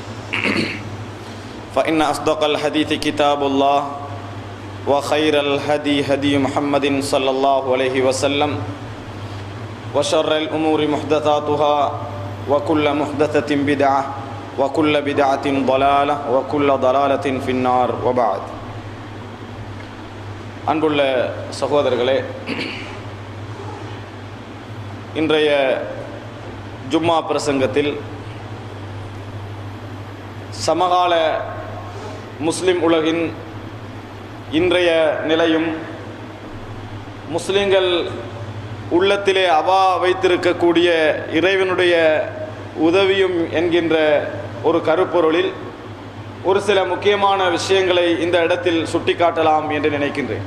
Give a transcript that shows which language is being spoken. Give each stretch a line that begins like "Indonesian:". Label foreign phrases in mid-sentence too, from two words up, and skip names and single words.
Arabic: فإن أصدق الحديث كتاب الله وخير الهدي هدي محمد صلى الله عليه وسلم وشر الأمور محدثاتها وكل محدثة بدعة وكل بدعة ضلالة وكل ضلالة في النار وبعد
Tamil: அன்புள்ள சகோதரர்களே, இன்றைய ஜும்மா பிரசங்கத்தில் சமகால முஸ்லிம் உலகின் இன்றைய நிலையும் முஸ்லிம்கள் உள்ளத்திலே வைத்திருக்கக்கூடிய இறைவனுடைய உதவியும் என்கின்ற ஒரு கருப்பொருளில் ஒரு சில முக்கியமான விஷயங்களை இந்த இடத்தில் சுட்டிக்காட்டலாம் என்று நினைக்கின்றேன்.